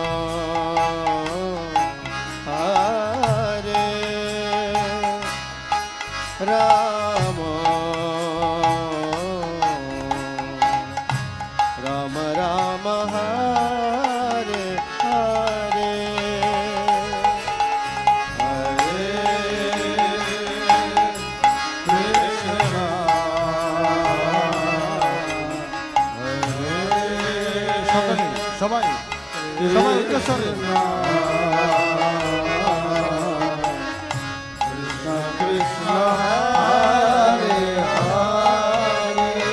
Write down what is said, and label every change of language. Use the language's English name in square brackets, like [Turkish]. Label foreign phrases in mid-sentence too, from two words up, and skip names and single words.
[Sanskrit] Hare Rama, Rama Rama, Hare Hare, Hare Krishna, [Bangla] সকলে সবাই সবাই উচ্চস্বরে [Sanskrit] Krishna Krishna, Hare Hare,